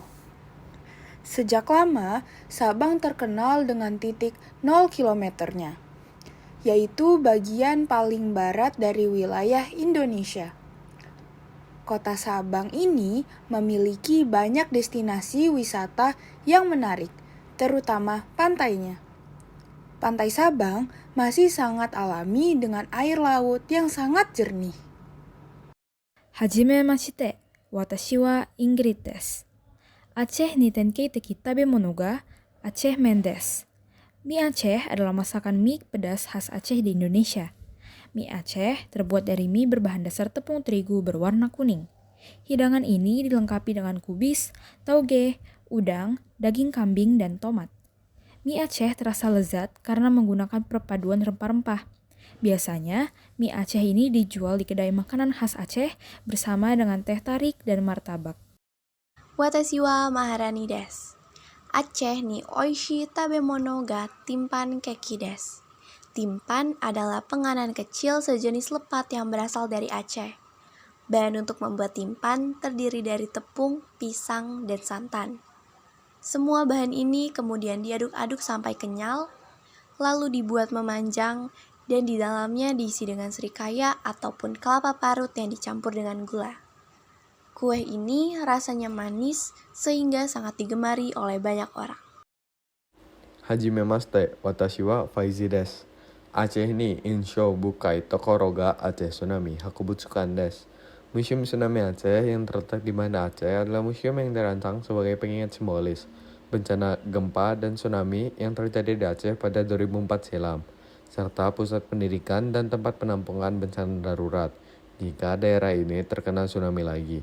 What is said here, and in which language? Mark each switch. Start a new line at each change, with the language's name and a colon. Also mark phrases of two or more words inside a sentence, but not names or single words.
Indonesian: Sejak lama, Sabang terkenal dengan titik 0 kilometernya, yaitu bagian paling barat dari wilayah Indonesia. Kota Sabang ini memiliki banyak destinasi wisata yang menarik, terutama pantainya. Pantai Sabang masih sangat alami dengan air laut yang sangat jernih.
Japanese: はじめまして、私はIngridです. Acehに典型的食べ物がAceh麺です.
Indonesian: Mie Aceh adalah masakan mie pedas khas Aceh di Indonesia. Mie Aceh terbuat dari mie berbahan dasar tepung terigu berwarna kuning. Hidangan ini dilengkapi dengan kubis, tauge, udang, daging kambing, dan tomat. Mie Aceh terasa lezat karena menggunakan perpaduan rempah-rempah. Biasanya, mie Aceh ini dijual di kedai makanan khas Aceh bersama dengan teh tarik dan martabak.
Japanese: Watashi wa Maharani desu. Acehにおいしい食べ物がtimpanケーキです.
Indonesian: Timpan adalah penganan kecil sejenis lepat yang berasal dari Aceh. Bahan untuk membuat timpan terdiri dari tepung, pisang, dan santan. Semua bahan ini kemudian diaduk-aduk sampai kenyal, lalu dibuat memanjang, dan di dalamnya diisi dengan serikaya ataupun kelapa parut yang dicampur dengan gula. Kue ini rasanya manis sehingga sangat digemari oleh banyak orang.
Japanese: はじめまして、私はFaiziです. Acehに印象深いところがAceh津波博物館です.
Indonesian: Museum Tsunami Aceh yang terletak di Banda Aceh adalah museum yang dirancang sebagai pengingat simbolis bencana gempa dan tsunami yang terjadi di Aceh pada 2004 silam, serta pusat pendidikan dan tempat penampungan bencana darurat jika daerah ini terkena tsunami lagi.